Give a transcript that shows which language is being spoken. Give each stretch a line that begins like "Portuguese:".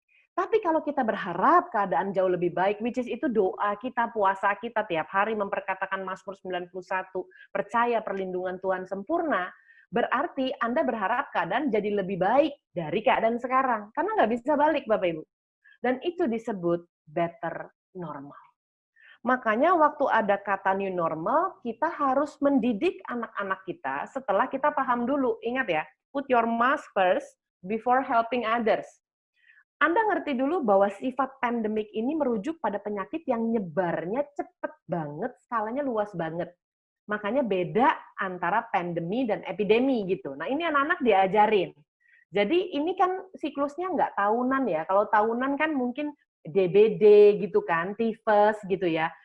Indonesian: Tapi kalau kita berharap keadaan jauh lebih baik,
English: which is
Indonesian: itu doa kita, puasa kita tiap hari memperkatakan Mazmur 91, percaya perlindungan Tuhan sempurna, berarti Anda berharap keadaan jadi lebih baik dari keadaan sekarang. Karena nggak bisa balik, Bapak Ibu. Dan itu disebut better normal. Makanya waktu ada kata new normal, kita harus mendidik anak-anak kita setelah kita paham dulu. Ingat ya,
English: put your mask first before helping others.
Indonesian: Anda ngerti dulu bahwa sifat pandemik ini merujuk pada penyakit yang nyebarnya cepet banget, skalanya luas banget. Makanya beda antara pandemi dan epidemi gitu. Nah ini anak-anak diajarin. Jadi ini kan siklusnya nggak tahunan ya. Kalau tahunan kan mungkin DBD gitu kan, tifus gitu ya.